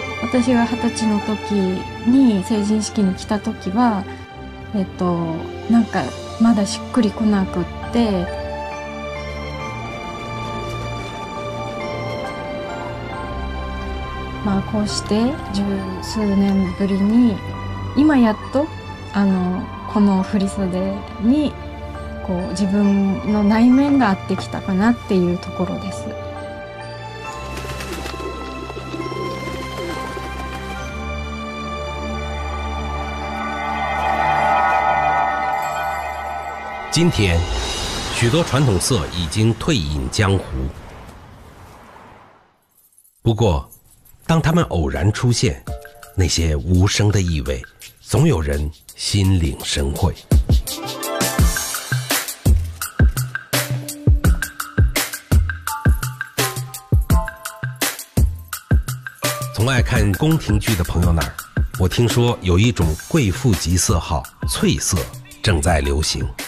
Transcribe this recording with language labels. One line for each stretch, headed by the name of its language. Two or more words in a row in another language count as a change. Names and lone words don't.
Japanese: 私が20歳の時に成人式に来た時は、なんかまだしっくりこなくって、まあこうして十数年ぶりに今やっとこの振袖にこう自分の内面が合ってきたかなっていうところです。
Chinese: 今天，许多传统色已经退隐江湖。不过，当它们偶然出现，那些无声的意味，总有人心领神会。从爱看宫廷剧的朋友那儿，我听说有一种贵妇级色号翠色正在流行。